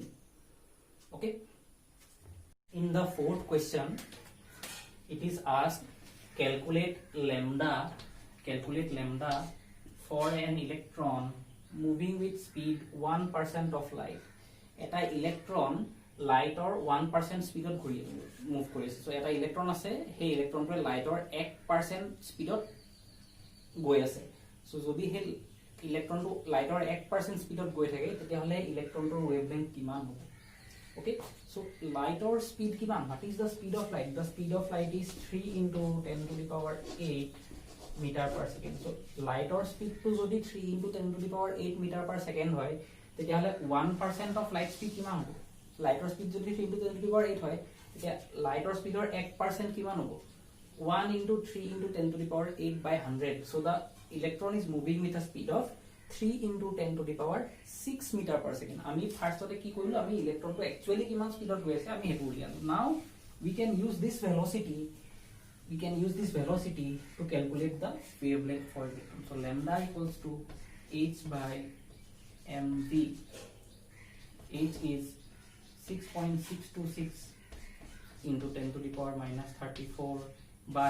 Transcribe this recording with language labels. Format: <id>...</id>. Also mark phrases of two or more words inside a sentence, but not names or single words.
<en>Okay. In the fourth question, it is asked calculate lambda for an electron moving with speed 1% of light.</en> <as>Eta electron লাইটৰ 1% স্পীডত ঘূৰি মুভ কৰি আছে সো এটা ইলেক্ট্ৰন আছে সেই ইলেক্ট্ৰনটোৱে লাইটৰ 1% স্পীডত গৈ আছে সো যদি হে ইলেক্ট্ৰনটো লাইটৰ 1% স্পীডত গৈ থাকে তেতিয়া হলে ইলেক্ট্ৰনটোৰ ওয়েভলেংথ কিমান হ'ব</as> <en>okay so</en> <as>lighter স্পীড কিমান</as> <en>what is the speed of light the speed of light is 3 into 10 to the power 8 meter per second so</en> <as>লাইটৰ স্পীড টো যদি</as> <en>3 into 10 to the power 8 meter per second</en> <as>হয় তেতিয়া হলে</as> <en>1% of light speed</en> <as>কিমান হ'ব লাইটৰ স্পীড যদি</as> <en>3 into 10 to the power 8</en> <as>হয় তেতিয়া লাইটৰ স্পীডৰ 1% কিমান হ'ব</as> <en>1 into 3 into 10 to the power 8 by 100 so the electron is moving with a speed of 3 into 10 to the power 6 meter per second</en> <as>আমি ফার্স্টতে কি কইলো আমি ইলেক্ট্রনটো एक्चुअली কিমান স্পিডত গৈ আছে আমি হেতু উলিয়ালো নাও</as> <en>we can use this velocity to calculate the wavelength for electron so lambda equals to h by mv h is 6.626 into 10 to the power minus 34 by</en>